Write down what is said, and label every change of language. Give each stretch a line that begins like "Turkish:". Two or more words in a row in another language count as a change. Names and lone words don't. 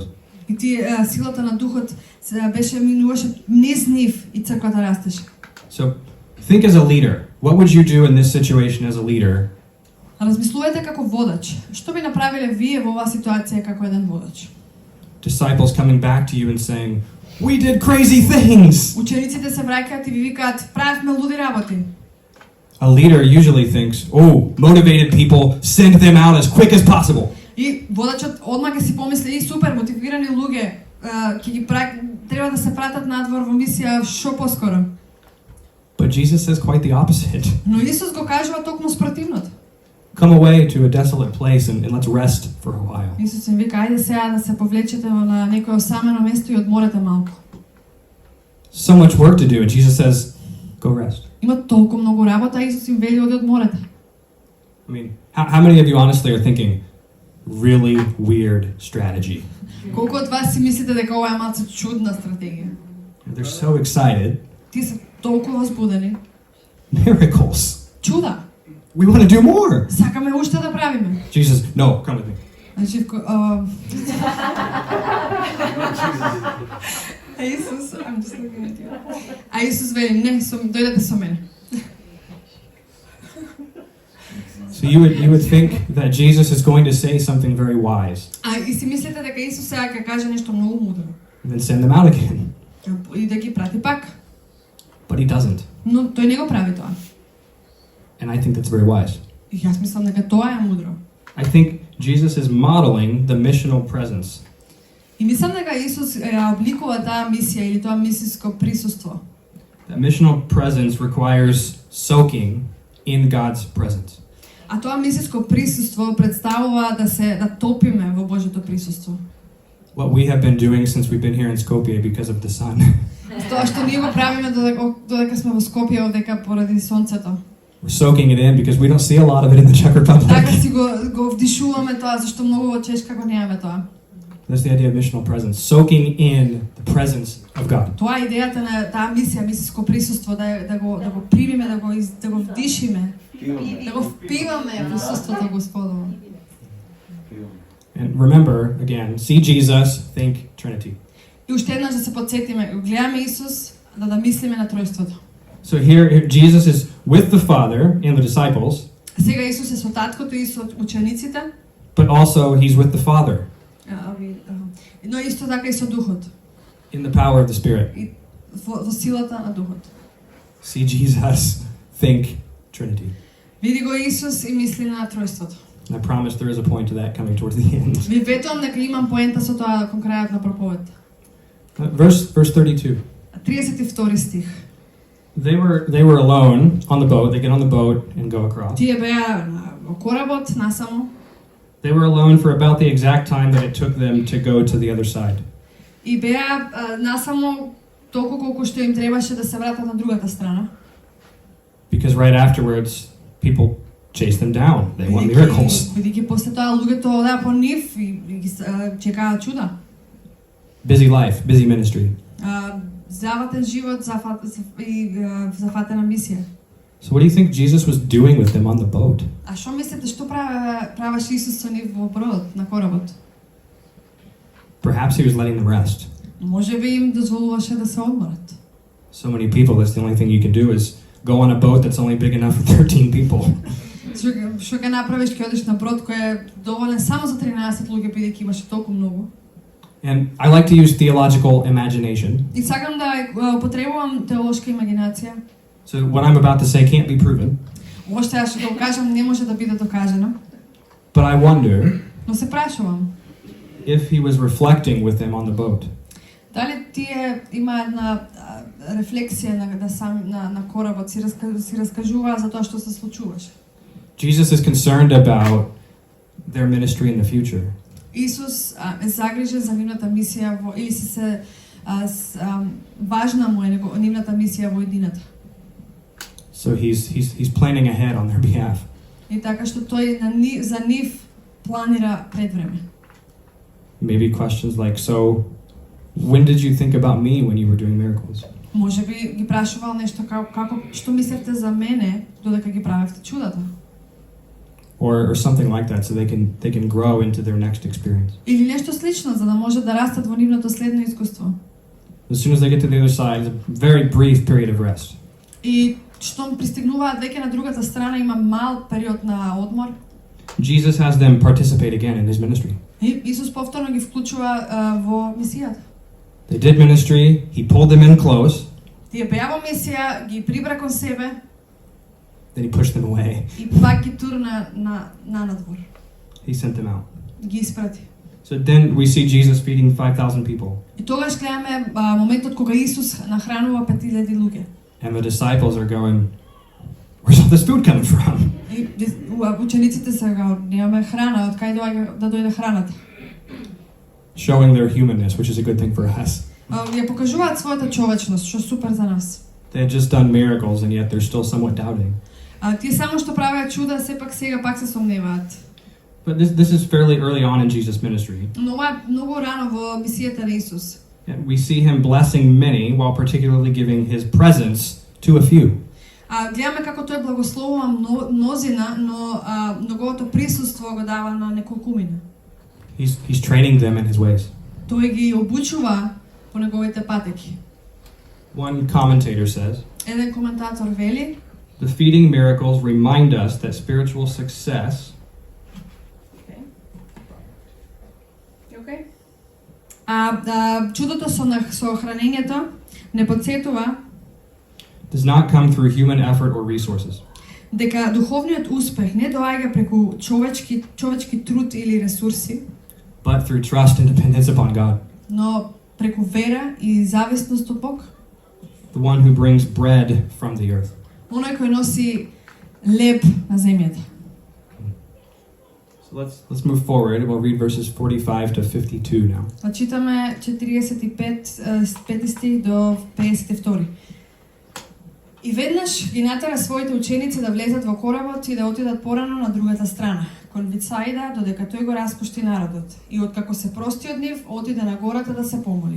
Macedonian: И тие силата на духот беше минуваше низ нив и црквата растеше.
English: So think as a leader. What would you do in this situation as a leader?
Macedonian: Размислувајте како водач. Што би направиле вие во оваа ситуација како еден водач?
English: Disciples coming back to you and saying, "We did crazy things."
Macedonian: Учениците се враќаат и ви викаат, правевме луди работи.
English: A leader usually thinks, "Oh, motivated people, send them out as quick as possible."
Macedonian: И водачот одма ќе си помисли, и супер, мотивирани луѓе, ќе ги треба да се пратат надвор во мисија што поскоро.
English: But Jesus says quite the opposite.
Macedonian: Но Исус го кажува токму спротивното.
English: Come away to a desolate place and let's rest for a while.
Macedonian: Исус им вика, ајде сега да се повлечете на некое осамено место и одморете малку.
English: So much work to do, and Jesus says, "Go rest."
Macedonian: Има толку многу работа, Исус им вели оди одморете.
English: I mean, how many of you honestly are thinking, really weird strategy?
Macedonian: Колку од вас си мислите дека ова е малку чудна стратегија?
English: They're so excited.
Macedonian: Ти се толку возбудени.
English: Miracles.
Macedonian: Чуда.
English: We want to do more.
Macedonian: Сакаме уште да правиме.
English: Jesus, no, come with me.
Macedonian: Значи, Исус,
English: I'm just looking at you.
Macedonian: А Исус вели, не, дојдете со мене.
English: So you would think that Jesus is going to say something very wise
Macedonian: А и си мислите дека Исус сега ќе каже нешто многу мудро
English: and then send them out again.
Macedonian: и да ги прати пак.
English: But he doesn't.
Macedonian: Но тој не го прави тоа.
English: And I think that's very wise.
Macedonian: И јас мислам дека тоа е мудро.
English: I think Jesus is modeling the missional presence.
Macedonian: И мислам дека Исус ја обликува таа мисија или тоа мисиско присуство.
English: That missional presence requires soaking in God's presence.
Macedonian: А тоа мисиско присуство представува да топиме во Божјото присуство.
English: What we have been doing since we've been here in Skopje because of the sun.
Macedonian: Тоа што ние го правиме додека сме во Скопје овдека поради сонцето.
English: We're soaking it in because we don't see a lot of it in the Czech Republic.
Macedonian: Така си го вдишуваме тоа зашто многу во Чешка го немаме тоа.
English: That's the idea of missional presence, soaking in the presence of God.
Macedonian: Тоа е идејата на таа мисија, мисиско присуство, да го примиме, да го вдишиме, да го впиваме присуството Господово.
English: And remember, again, see Jesus, think Trinity.
Macedonian: И уште еднаш да се потсетиме, гледаме Исус, да мислиме на тројството.
English: So here Jesus is with the Father and the disciples.
Macedonian: Сега Исус е со таткото и со учениците.
English: But also he's with the Father.
Macedonian: Но исто така и со Духот.
English: In the power of the Spirit.
Macedonian: И во силата на Духот.
English: See Jesus, think Trinity.
Macedonian: Види го Исус и мисли на тројството.
English: And I promise there is a point to that coming towards the end.
Macedonian: Ви ветувам дека имам поента со тоа кон крајот на проповед.
English: Verse 32.
Macedonian: 32 стих.
English: They were alone on the boat. They get on the boat and go across.
Macedonian: Тие беа во коработ насамо.
English: They were alone for about the exact time that it took them to go to the other side.
Macedonian: И беа насамо толку колку што им требаше да се вратат на другата страна.
English: Because right afterwards, people chased them down. They won miracles.
Macedonian: Бидејќи после тоа луѓето одаа по нив и ги чекаат чуда.
English: Busy life, busy ministry.
Macedonian: Заватен живот, зафатена мисија.
English: So what do you think Jesus was doing with them on the boat?
Macedonian: А што мислите што правеше Исус со нив во бродот, на коработ?
English: Perhaps he was letting them rest.
Macedonian: Можеби им дозволуваше да се одморат.
English: So many people, that's the only thing you can do is go on a boat that's only big enough for 13 people.
Macedonian: Што ќе направиш, ќе одиш на брод кој е доволен само за 13 луѓе, бидејќи имаше толку многу.
English: And I like to use theological imagination.
Macedonian: И сакам да употребувам теолошка имагинација.
English: So what I'm about to say can't be proven.
Macedonian: Ова што јас ќе го кажам не може да биде докажано.
English: But I wonder
Macedonian: Но се прашувам,
English: if he was reflecting with them on the boat.
Macedonian: Дали тие има една рефлексија на коработ, си раскажуваа за тоа што се случуваше.
English: Jesus is concerned about their ministry in the future.
Macedonian: Исус е загрижен за нивната мисија или се важна му е нивната мисија во едината.
English: So he's planning ahead on their behalf.
Macedonian: И така што тој за нив планира пред време.
English: Maybe questions like, so When did you think about me when you were doing miracles?
Macedonian: Можеби ги прашувал нешто како што мислевте за мене додека ги правевте чудата?
English: Or something like that, so they can grow into their next experience.
Macedonian: Или нешто слично, за да може да растат во нивното следно искуство.
English: As soon as they get to the other side, it's a very brief period of rest.
Macedonian: И штом пристигнуваат веќе на другата страна, има мал период на одмор.
English: Jesus has them participate again in his ministry.
Macedonian: И Исус повторно ги вклучува во мисијата.
English: They did ministry, he pulled them in close,
Macedonian: Тие беа во мисија, ги прибра кон себе
English: then he pushed them away.
Macedonian: и пак ги турна на надвор.
English: He sent them out.
Macedonian: Ги испрати.
English: So then we see Jesus feeding 5,000 people.
Macedonian: И тогаш гледаме моментот кога Исус нахранува 5,000 луѓе.
English: And the disciples are going, where's all this food coming from?
Macedonian: И учениците се гао, немаме храна, од кај доаѓа да дојде храната?
English: Showing their humanness, which is a good thing for us.
Macedonian: Ја покажуваат својата човечност, што супер за нас.
English: They had just done miracles and yet they're still somewhat doubting.
Macedonian: Тие само што правеа чуда, сепак сега пак се сомневаат.
English: But this is fairly early on in Jesus' ministry.
Macedonian: Но ова е многу рано во мисијата на Исус.
English: And we see him blessing many while particularly giving his presence to a few.
Macedonian: Гледаме како тој благословува мнозина, но неговото присуство го дава на неколкумина.
English: He's training them in his ways.
Macedonian: Тој ги обучува по неговите патеки.
English: One commentator says,
Macedonian: Еден коментатор вели,
English: the feeding miracles remind us that spiritual success
Macedonian: чудото со хранењето не потсетува
English: does not come through human effort or resources.
Macedonian: Дека духовниот успех не доаѓа преку човечки труд или ресурси,
English: but through trust and dependence upon God.
Macedonian: Но преку вера и зависност од Бог.
English: The one who brings bread from the earth.
Macedonian: Оној кој носи леб на земјата.
English: So let's move forward. We'll read verses 45 to 52 now.
Macedonian: Читаме 45 стих до 52. И веднаш ги натера своите ученици да влезат во коработ и да отидат порано на другата страна, кон Вицаида, додека тој го распушти народот. И откако се прости од нив, отиде на гората да се помоли.